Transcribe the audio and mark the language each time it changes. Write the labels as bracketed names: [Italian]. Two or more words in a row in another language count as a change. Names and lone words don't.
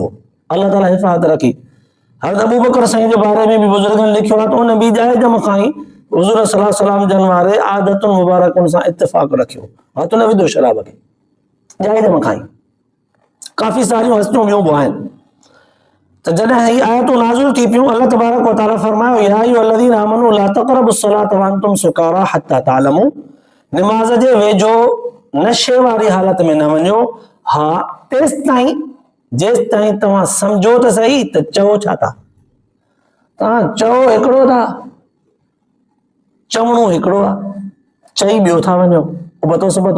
[Sindhi] अल्लाह ताला हिफ़ाज़त रखी। हज़रत अबू बकर साईं जे बारे में भी बुजुर्गनि लिखियो आहे त उन बि जाइज़ खां ई हुज़ूर [Arabic] صلى الله عليه وسلم [Sindhi] जन वारे आदतुनि मुबारकुनि सां इत्तिफ़ाक़ रखियो, हथ न विधो शराब खे, जाइज़ खां ई। काफ़ी सारियूं हस्तियूं ॿियूं बि आहिनि। त जॾहिं ही आयतूं नाज़िल थी पियूं, [Arabic] الله تبارك وتعالى فرمايو يا أيها الذين آمنوا لا تقربوا الصلاة وأنتم سكارى حتى تعلموا, [Sindhi] निमाज़ जे वेझो नशे वारी हालत में न वञो, हा जेसि ताईं तव्हां सम्झो त सही त चओ छा था। तव्हां चओ हिकिड़ो था, चवणो हिकिड़ो आहे, चई ॿियो था वञो, उबतो सुबतो।